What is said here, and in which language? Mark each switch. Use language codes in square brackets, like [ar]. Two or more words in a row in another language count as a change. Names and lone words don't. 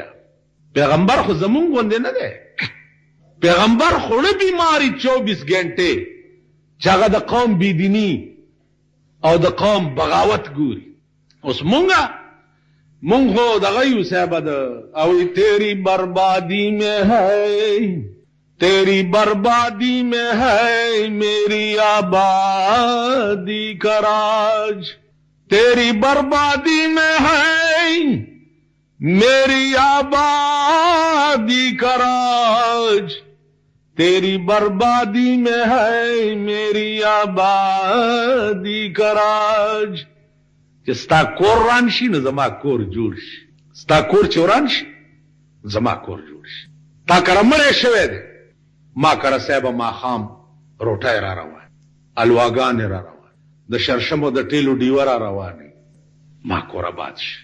[ps] پیغمبر خو زمونږ غوندې نه دی، پیغمبر خوړه بیماري 24 ګنټې چې هغه د قوم بېدیني او د قوم بغاوت ګوري. اوس مونږ خو دغه یو صاحبه د او [ur] تیری بربادی میں ہے تیری بربادی میں ہے میری آبادی کا راج، تیری بربادی میں ہے میری آبادی کا راج، تیری بربادی میں ہے میری آبادی کا راج. [ps] چې ستا کور ران شي نو زما کور جوړ شي، ستا کور چې وران شي زما کور جوړ شي. تا کره مړی شوی دی، ما کره صاحبه ماښام روټۍ را روان، الواګانې را روان، د شرشمو د ټیلو ډیوه را روانې، ما کور آباد شي.